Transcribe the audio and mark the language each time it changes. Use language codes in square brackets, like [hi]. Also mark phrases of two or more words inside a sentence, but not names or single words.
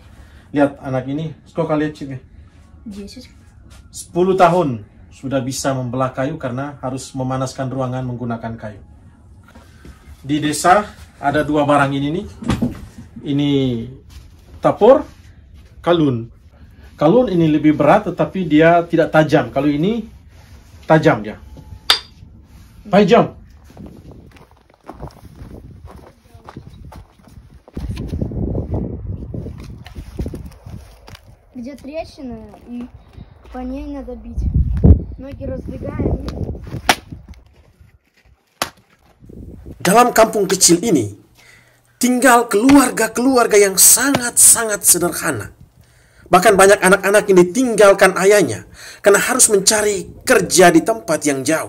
[id] Lihat anak ini, kok lihat Cip ya? 10 tahun sudah bisa membelah kayu karena harus memanaskan ruangan menggunakan kayu. Di desa ada dua barang ini nih. Ini tapor, kalun. Kalun ini lebih berat tetapi dia tidak tajam. Kalau ini tajam dia. Tajam. [ru] Где трещина, и по ней надо бить. Ноги раздвигаем. [id] Dalam kampung kecil ini, tinggal keluarga-keluarga yang sangat-sangat sederhana. Bahkan banyak anak-anak yang ditinggalkan ayahnya karena harus mencari kerja di tempat yang jauh.